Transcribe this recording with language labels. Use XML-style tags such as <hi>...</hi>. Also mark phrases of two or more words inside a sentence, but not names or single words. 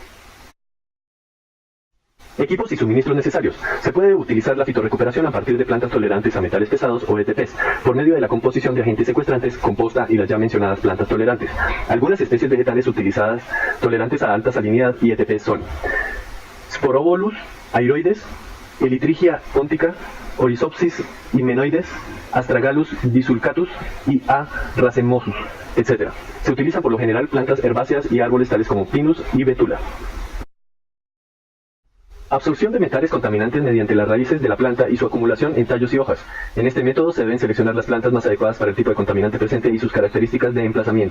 <es>Equipos y suministros necesarios. Se puede utilizar la fitorrecuperación a partir de plantas tolerantes a metales pesados o ETPs, por medio de la composición de agentes secuestrantes, composta y las ya mencionadas plantas tolerantes. Algunas especies vegetales utilizadas tolerantes a alta salinidad y ETPs son Sporobolus airoides, Elytrigia pontica, Oryzopsis hymenoides, Astragalus disulcatus y A. racemosus, etc. Se utilizan por lo general plantas herbáceas y árboles tales como Pinus y Betula. Absorción de metales contaminantes mediante las raíces de la planta y su acumulación en tallos y hojas. En este método se deben seleccionar las plantas más adecuadas para el tipo de contaminante presente y sus características de emplazamiento.</es>